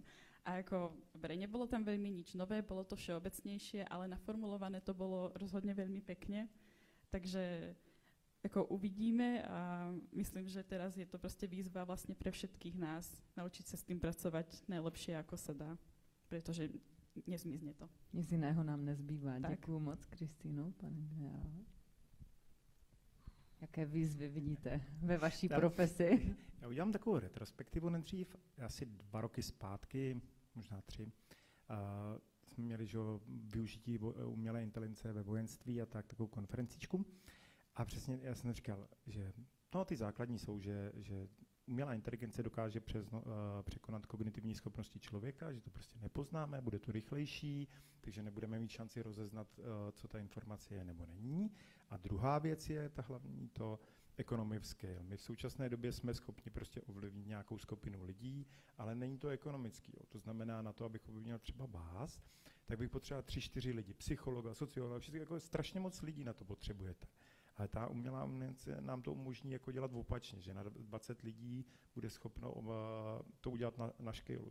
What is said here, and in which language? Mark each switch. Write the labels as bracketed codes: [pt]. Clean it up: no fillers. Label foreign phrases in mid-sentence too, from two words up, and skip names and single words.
[sk] A ako, dobre, nebolo tam veľmi nič nové, bolo to všeobecnejšie, ale naformulované to bolo rozhodne veľmi pekne. Takže ako uvidíme a myslím, že teraz je to proste výzva vlastne pre všetkých nás naučiť sa s tým pracovať najlepšie, ako sa dá, pretože nezmizne to. [cs] Nic jiného nám nezbývá. Tak. Děkuju moc, Kristýno, pane generále. Jaké výzvy vidíte ve vaší profesi? Já udělám takovou retrospektivu nejdřív. Asi 2 roky zpátky, možná 3, jsme měli využití umělé inteligence ve vojenství a takovou konferencičku. A přesně já jsem říkal, že ty základní jsou, že umělá inteligence dokáže překonat kognitivní schopnosti člověka, že to prostě nepoznáme, bude to rychlejší, takže nebudeme mít šanci rozeznat, co ta informace je nebo není. A druhá věc je ta hlavní, [en] to economy of scale. [cs] My v současné době jsme schopni prostě ovlivnit nějakou skupinu lidí, ale není to ekonomický. To znamená, na to, abych ovlivnil třeba vás, tak bych potřeboval 3-4 lidi, psychologa, sociologa, všechno, jako strašně moc lidí na to potřebujete. Ale ta umělá inteligence nám to umožní jako dělat opačně, že na 20 lidí bude schopno to udělat na škálu.